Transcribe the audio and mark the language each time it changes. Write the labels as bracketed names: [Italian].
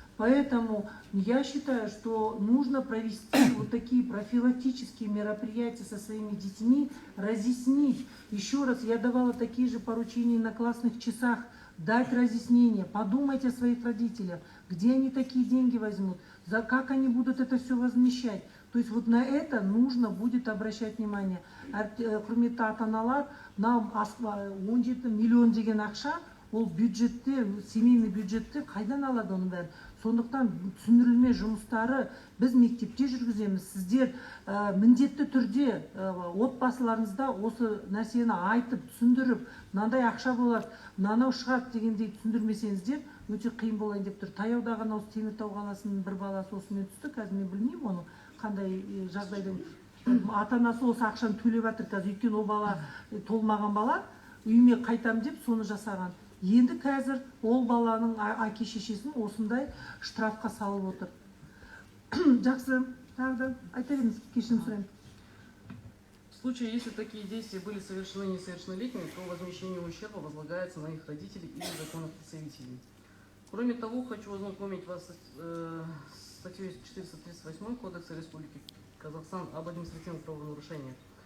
[Russian] Поэтому я считаю, что нужно провести вот такие профилактические мероприятия со своими детьми, разъяснить. Еще раз, я давала такие же поручения на классных часах, дать разъяснение, подумать о своих родителях, где они такие деньги возьмут, за как они будут это все возмещать. То есть вот на это нужно будет обращать внимание. [Kazakh] Құрметті ата-аналар, нам 17 миллион деген ақша, ол бюджетте, семейный бюджетте қайдан алады оның бәрін? Сондықтан түсіндірілме жұмыстары біз мектепте жүргіземіз. Сіздер міндетті түрде отбасыларыңызда осы нәрсені айтып, түсіндіріп, мынандай ақша болады, мынау шығады дегендей түсіндірмесеңіздер, өте қиын болайын деп тұр. Таяуда ғана осы Теміртау қаласының бір баласы осымен түсті, қазір мен білмеймін оны қандай жағдайдан. Ата-анасы осы ақшаны төлеп жатыр қазір, өйткені ол бала толмаған бала, үйіме қайтам деп соны жасаған. Енді қазір ол баланың әке-шешесін осындай штрафқа салып отыр. Жақсы, тағы да айта беріңіз, кешірім сұраймын. [Russian] В случае, если такие действия были совершены несовершеннолетними, то возмещение ущерба возлагается на их родителей или законных представителей. Кроме того, хочу ознакомить вас с статьей 438 Кодекса Республики Казахстан об административных правонарушениях.